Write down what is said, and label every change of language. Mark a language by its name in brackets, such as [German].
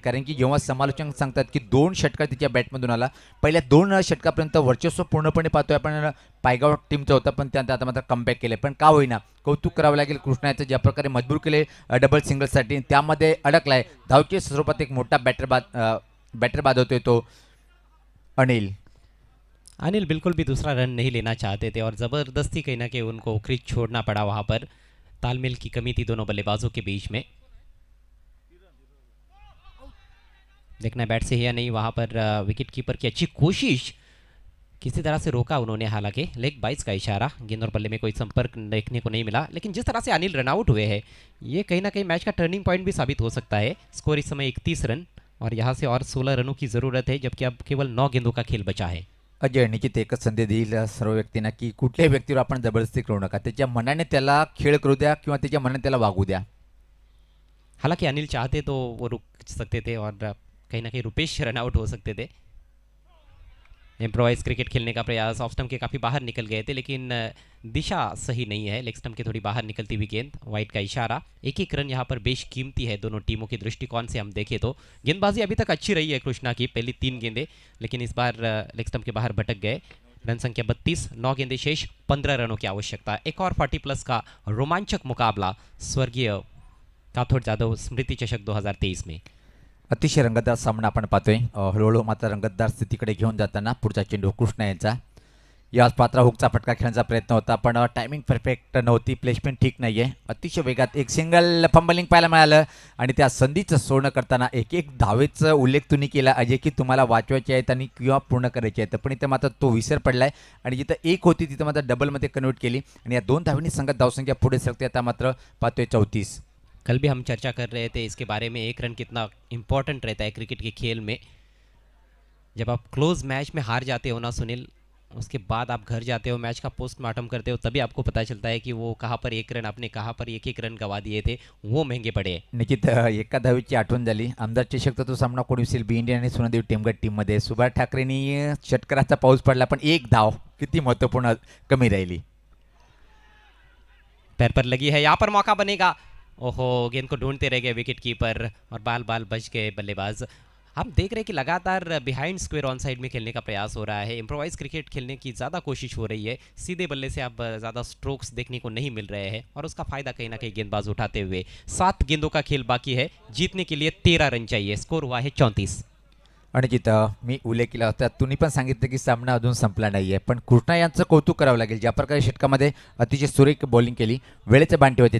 [Marathi] कारण की जेव्हा समालोचक सांगतात की 2 षटकार तिच्या बॅटमधून आला, पहिल्या 2 षटकापर्यंत वर्चस्व पूर्णपणे पाहतोय आपण पायगाव टीमचं होतं, पण त्यानंतर आता मात्र कमबॅक केले. पण का होईना कौतुक करावं लागेल कृष्णा याचं, ज्या प्रकारे मजबूर केले डबल सिंगलसाठी, त्यामध्ये अडकलाय. धावच्या स्वरूपात एक मोठा बॅटर बाद होतोय तो अनिल. [Hindi] अनिल बिल्कुल भी दूसरा रन नहीं लेना चाहते थे और ज़बरदस्ती कहीं ना कहीं उनको क्रीज छोड़ना पड़ा। वहाँ पर तालमेल की कमी थी दोनों बल्लेबाजों के बीच में। देखना बैट से ही या नहीं, वहाँ पर विकेट कीपर की अच्छी कोशिश, किसी तरह से रोका उन्होंने। हालांकि लेग बाइस का इशारा, गेंद और बल्ले में कोई संपर्क देखने को नहीं मिला। लेकिन जिस तरह से अनिल रन आउट हुए हैं, ये कहीं ना कहीं मैच का टर्निंग पॉइंट भी साबित हो सकता है। स्कोर इस समय 31 रन और यहाँ से और 16 रनों की ज़रूरत है, जबकि अब केवल 9 गेंदों का खेल बचा है। [Marathi] अजय निश्चित एकच संधी देईल सर्व व्यक्तींना की कुठल्याही व्यक्तीवर आपण जबरदस्ती करू नका. त्याच्या मनाने त्याला खेळ करू द्या किंवा त्याच्या मनाने त्याला वागू द्या. [Hindi] हालांकि अनिल चाहते तो वो रुक सकते थे और कहीं ना कहीं रुपेश रन आउट हो सकते थे। इम्प्रोवाइज क्रिकेट खेलने का प्रयास, ऑफ स्टंप के काफ़ी बाहर निकल गए थे, लेकिन दिशा सही नहीं है। लेग स्टंप के थोड़ी बाहर निकलती हुई गेंद, वाइड का इशारा। एक एक रन यहाँ पर बेशकीमती है दोनों टीमों के दृष्टिकोण से हम देखें तो। गेंदबाजी अभी तक अच्छी रही है कृष्णा की, पहली 3 गेंदें, लेकिन इस बार लेग स्टंप के बाहर भटक गए। रन संख्या 32, 9 गेंदें शेष, 15 रनों की आवश्यकता। एक और 40+ का रोमांचक मुकाबला स्वर्गीय काथोड जाधव स्मृति चषक 2023 में। [Marathi] अतिशय रंगतदार सामना आपण पाहतोय. हळूहळू मात्र रंगतदार स्थितीकडे घेऊन जाताना पुढचा चेंडू कृष्णा यांचा. याच पात्रा हुकचा फटका खेळण्याचा प्रयत्न होता, पण टायमिंग परफेक्ट नव्हती, प्लेसमेंट ठीक नाही आहे. अतिशय वेगात एक सिंगल फंबलिंग पाहायला मिळालं आणि त्या संधीचं सोडणं करताना एक धावेचा उल्लेख तुम्ही केला अजय की तुम्हाला वाचवायचे आहेत आणि किंवा पूर्ण करायचे आहेत, पण इथं मात्र तो विसर पडलाय आणि जिथं एक होती तिथं मात्र डबलमध्ये कन्वर्ट केली आणि या 2 धावांनी संघात धावसंख्या पुढे सरकते. आता मात्र पाहतोय 34. [Hindi] कल भी हम चर्चा कर रहे थे इसके बारे में, एक रन कितना इम्पोर्टेंट रहता है क्रिकेट के खेल में। जब आप क्लोज मैच में हार जाते हो ना सुनील, उसके बाद आप घर जाते हो, मैच का पोस्टमार्टम करते हो, तभी आपको पता चलता है कि वो कहाँ पर 1 रन आपने कहाँ पर 1-1 रन गवा दिए थे, वो महंगे पड़े। [Marathi] निश्चित एका धावेची आठवण झाली. आमदार चषक तो सामना कोणी दिसेल बी इंडियन आणि सोनादेवी टीमगट टीममध्ये. सुभाष ठाकरेंनी षटकाराचा पाऊस पडला, पण एक धाव किती महत्त्वपूर्ण कमी राहिली. [Hindi] पैर पर लगी है, यहाँ पर मौका बनेगा। ओहो, गेंद को ढूंढते रह गए विकेट कीपर और बाल बाल बच गए बल्लेबाज। हम देख रहे हैं कि लगातार बिहाइंड स्क्वायर ऑन साइड में खेलने का प्रयास हो रहा है। इम्प्रोवाइज क्रिकेट खेलने की ज़्यादा कोशिश हो रही है। सीधे बल्ले से अब ज़्यादा स्ट्रोक्स देखने को नहीं मिल रहे हैं और उसका फ़ायदा कहीं ना कहीं गेंदबाज उठाते हुए। 7 गेंदों का खेल बाकी है, जीतने के लिए 13 रन चाहिए। स्कोर हुआ है 34। [Marathi] आणि जिथं मी उल्लेख केला होता, तुम्ही पण सांगितलं की सामना अजून संपला नाही आहे, पण कृष्णा यांचं कौतुक करावं लागेल. ज्या प्रकारे षटकामध्ये अतिशय सुरेख बॉलिंग केली, वेळेचे बांटे होते.